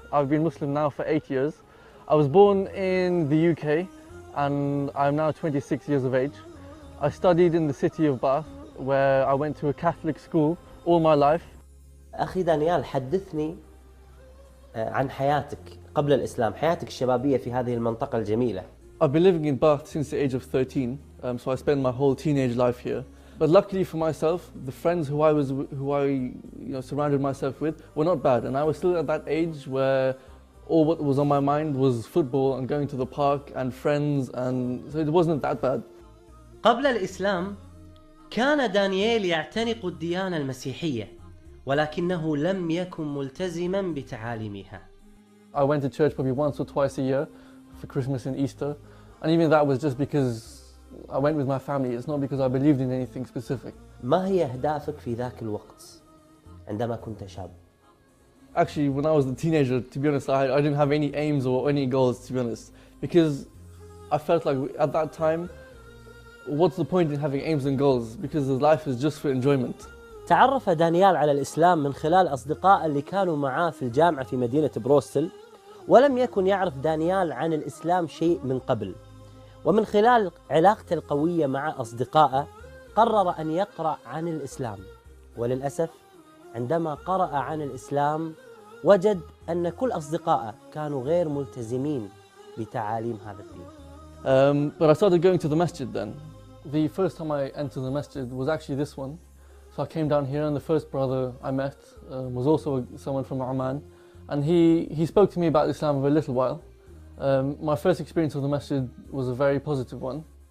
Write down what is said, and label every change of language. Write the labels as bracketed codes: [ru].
[en] I've been Muslim now for 8 years. I was born in the UK and I'm now 26 years of age. I studied in the city of Bath where I went to a Catholic school all my life. [ar] أخي دانيال حدثني عن حياتك قبل الإسلام، حياتك الشبابية في هذه المنطقة الجميلة. [en] I've been living in Bath since the age of 13, so I spent my whole teenage life here. But luckily for myself, the friends who I surrounded myself with were not bad, and I was still at that age where all what was on my mind was football and going to the park and friends, and so it wasn't that bad. [ar] قبل الإسلام كان دانيال يعتنق الديانة المسيحية ولكنه لم يكن ملتزما بتعاليمها. [en] I went to church probably once or twice a year for Christmas and Easter, and even that was just because I went with my family. It's not because I believed in anything specific. [ar] ما هي أهدافك في ذاك الوقت عندما كنت شاب؟ [en] Actually, when I was a teenager, to be honest, I didn't have any aims or any goals, to be honest, because I felt like at that time, what's the point in having aims and goals? Because life is just for enjoyment. [ar] تعرف دانيال على الإسلام من خلال أصدقاء اللي كانوا معاه في الجامعة في مدينة بروستل، ولم يكن يعرف دانيال عن الإسلام شيء من قبل. ومن خلال علاقته القوية مع أصدقائه قرر أن يقرأ عن الإسلام، وللأسف عندما قرأ عن الإسلام وجد أن كل أصدقائه كانوا غير ملتزمين بتعاليم هذا الدين. [en] But I started going to the masjid then. The first time I entered the masjid was actually this one. So I came down here and the first brother I met was also someone from Oman, and he spoke to me about Islam for a little while. My first experience of the masjid was a very positive one.